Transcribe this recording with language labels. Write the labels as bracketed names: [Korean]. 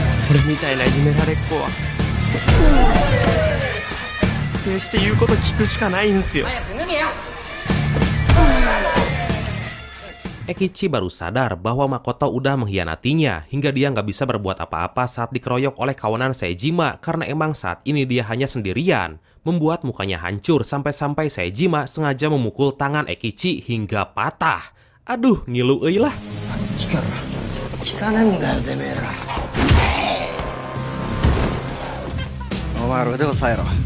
[Japanese] 俺みたいないじめられっ子は決して言うこと聞くしかないんすよ。 [Indonesian] Ekichi baru sadar bahwa Makoto udah mengkhianatinya hingga dia nggak bisa berbuat apa-apa saat dikeroyok oleh kawanan Seijima karena emang saat ini dia hanya sendirian, membuat mukanya hancur sampai-sampai Seijima sengaja memukul tangan Ekichi hingga patah. Aduh, ngilu euy lah. [Japanese] さっきから汚ねんだよてめえら。お前ら腕を押さえろ。